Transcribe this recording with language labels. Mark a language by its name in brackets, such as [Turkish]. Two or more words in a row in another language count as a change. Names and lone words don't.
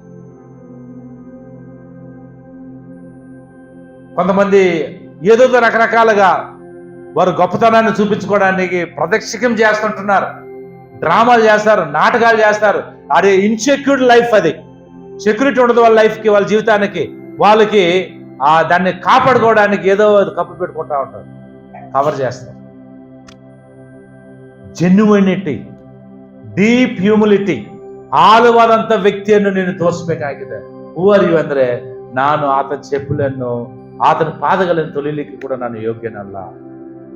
[Telugu] కొంతమంది ఏదో రకరకాలుగా వారు గొప్పతనాన్ని చూపించుకోవడానికి ప్రదక్షిణం చేస్తుంటున్నారు, డ్రామాలు చేస్తారు, నాటకాలు చేస్తారు. [English] అది insecured life. [Telugu] అది సెక్యూరిటీ ఉండదు వాళ్ళ లైఫ్కి, వాళ్ళ జీవితానికి. వాళ్ళకి దాన్ని కాపాడుకోవడానికి ఏదో కప్పు పెట్టుకుంటా ఉంటారు, కవర్ చేస్తారు. [English] genuinity, deep humility, [Kannada] ಆಳವಾದಂಥ ವ್ಯಕ್ತಿಯನ್ನು ನೀನು ತೋರಿಸಬೇಕಾಗಿದೆ. [English] who are you [Kannada] ಅಂದ್ರೆ, ನಾನು ಆತನ ಚೆಪ್ಪುಲನ್ನು, ಆತನ ಪಾದಗಳನ್ನು ತೊಳಿಲಿಕ್ಕೆ ಕೂಡ ನಾನು ಯೋಗ್ಯನಲ್ಲ.